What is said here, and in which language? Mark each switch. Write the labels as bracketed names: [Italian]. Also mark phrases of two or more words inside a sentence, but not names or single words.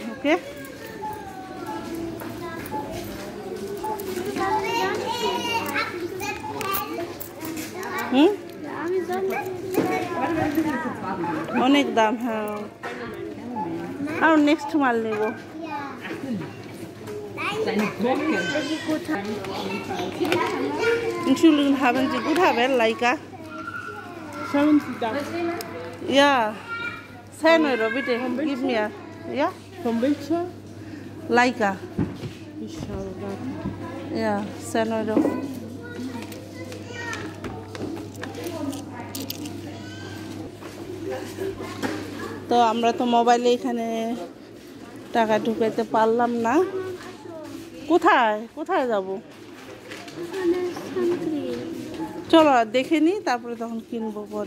[Bangla] ওকে, অনেক দাম। হ্যাঁ, আর নেক্সট মাল নেব। [German] Entschuldigung, haben Sie Guthaben, Leica? Schauen Sie da. Ja, 10 €, bitte. Gib mir. Ja? Von welcher? Leica. Ich schaue da. Ja, 10 €. [Bangla] তো আমরা তো মোবাইলে এখানে টাকা ঢুকাইতে পারলাম না। কোথায় কোথায় যাব? চলো দেখে নিই, তারপরে তখন কিনবো পরে।